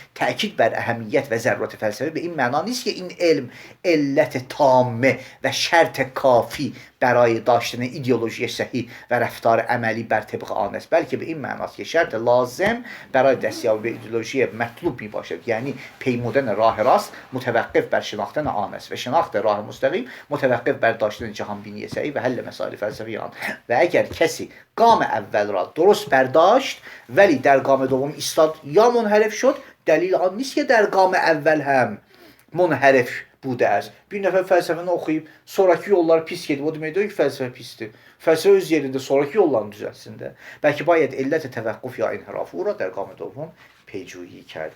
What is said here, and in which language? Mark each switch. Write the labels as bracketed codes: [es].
[fa] تأکید بر اهمیت و ضرورت فلسفه به این معنا نیست که این علم علت تامه و شرط کافی برای داشتن ایدئولوژی صحیح و رفتار عملی بر طبق آن است، بلکه به این معناست که شرط لازم برای دستیابی به ایدئولوژی مطلوب می باشد، یعنی پیمودن راه راست متوقف بر شناختن آن است و شناخت راه مستقیم متوقف بر داشتن جهان بینی صحیح و حل مسائل فلسفی آن. و اگر کسی گام اول را درست برداشت ولی در گام دوم ایستاد یا منحرف شد، دلیل آن نیست که در گام اول هم منحرف بوده است. [az] Bir nəfər fəlsəfəni oxuyub sonraki yollar pis gedib, o demək deyil ki, fəlsəfə pisdir. Fəlsəfə öz yerində sonraki yollarını düzəltsin də. [fa] Bəlkə باید علت توقف یا انحراف او را در گام دوم پیجویی کرد.